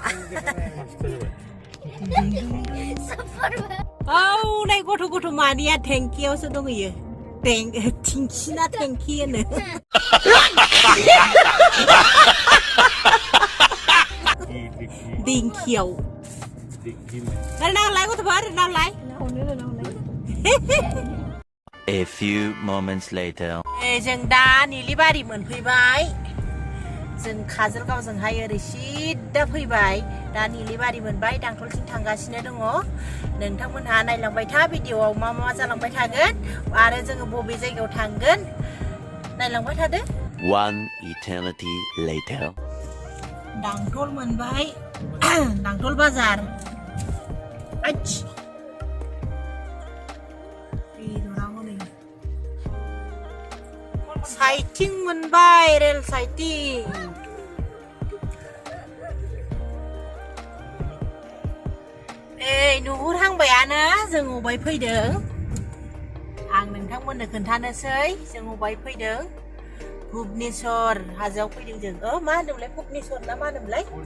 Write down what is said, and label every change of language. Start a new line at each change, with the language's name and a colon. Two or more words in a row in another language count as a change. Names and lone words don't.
Bodo: औ नै गथ' मानिया टेंकियावसो दंहैयो थिंखिना टेंकि होनो दिंखियाव नालाय गथ'फोर नालाय
English: A few moments later
Bodo: जों दा निलिबारि मोनफैबाय जों काजलगावजोंहाय ओरै सिदा फैबाय दा निलिबारि मोनबाय दांथलथिं थांगासिनो दङ नोंथांमोनहा नायलांबाय था भिडिअआव मा जालांबाय थागोन आरो जोङो बबे जायगायाव थांगोन नायलांबाय थादो
English: One eternity later
Bodo: दांथल मोनबाय दांथल बाजार साइथिं मोनबाय रेल साइथिं नुहुरहांबायानो जों अबाय फैदों आं नोंथांमोननो खोन्थानोसै जों अबाय फैदों भुबनेश्वर हाजोआव फैदों जों मा होनोमोनलाय भुबनेश्वर ना मा होनोमोनलाय